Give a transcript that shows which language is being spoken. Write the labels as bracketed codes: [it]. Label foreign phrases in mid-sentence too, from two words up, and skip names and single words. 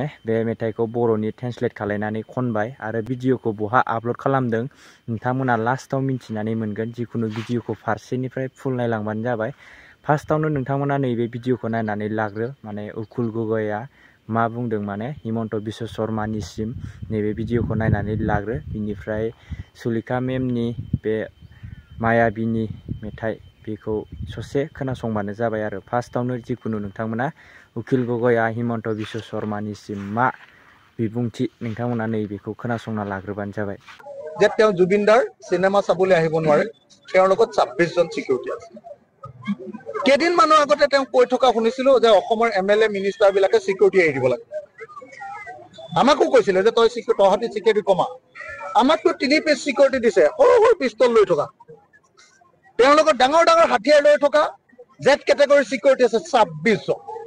[brx] बे मेथाइखौ बर'नि ट्रेन्सलेट खालामनानै खनबाय आरो भिडिअखौ बहा आपल'ड खालामदों नोंथांमोना लास्टाव मिन्थिनानै मोनगोन जिखुनु भिडिअखौ फारसेनिफ्राय फुल नायलांबानो जाबाय फार्स्टआवनो नोंथांमोना नैबे भिडिअखौ नायनानै लाग्रो माने उकिल गगया मा बुंदों माने हिमन्त बिश्व शर्मानिसिम नैबे भिडिअखौ नायनानै लाग्रो बिनिफ्राय सुलेखा मेमनि बे मायाबिनि मेथाइ बेखौ ससे खोनासंबानो जाबाय आरो फार्स्टआवनो जिखुनु नोंथांमोना उकिल गगया हिमन्त बिश्व शर्मानिसिम मा बिबुंथि नोंथांमोना नैबेखौ खोनासंना लाग्रोबानो जाबाय [as] যে তেওঁ জুবিনদাৰ সিনেমা চাবলৈ আহিব নোৱাৰে তেওঁৰ লগত 26 জন সিকিউৰিটি আছে কেইদিনমানৰ আগতে তেওঁ কৈ থকা শুনিছিলো যে অসমৰ [en] MLA minister [as] বিলাকে সিকিউৰিটি এৰি দিব লাগে আমাকো কৈছিলে যে তহঁতি সিকিউৰিটি কমা আমাকতো 3 [en] piece security [as] দিছে সৰু পিস্তল লৈ থকা তেওঁৰ লগত ডাঙৰ হাতিয়াৰ লৈ থকা [en] Z category security [as] আছে 26 জন